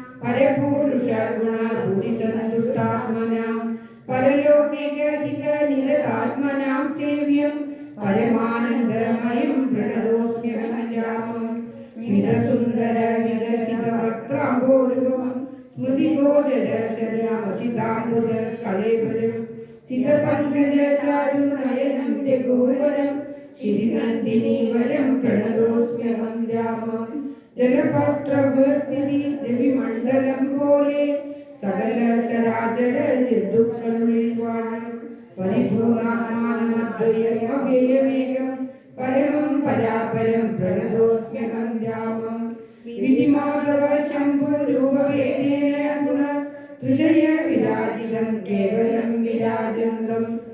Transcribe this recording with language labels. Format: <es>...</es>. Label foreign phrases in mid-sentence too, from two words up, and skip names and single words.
<sa>परपुरुषगुणभूतिसन्तुष्टात्मनां परलौकिकहितनिरतात्मनां सेव्यं परमानन्दमयं प्रणतोऽस्म्यहं रामं स्मितसुन्दरविकसितवक्त्राम्बोरुहं स्मृतिगोचरचरामसिताम्बुजकळेबरं सितपङ्कजचारुनयनं रघुवरं श्रीनन्दिनीवरं प्रणतोऽस्म्यहं रामं जलपत्रगुहस्थिति</sa> <ml>രവിമണ്ഡലം പോലെ സകല ചരാചര ദുഃഖങ്ങളിൽ വാഴും</ml> <sa>പരിപൂർണാത്മാനമദ്വയമേകം പരമം പരാപരം പ്രണതോസ്മ്യഹം രാമം വിധിമാധവ ശംഭുരൂപവേദേന ഗുണ ത്രിലയ വിരാജിതം കേവലം വിരാജന്തം</sa>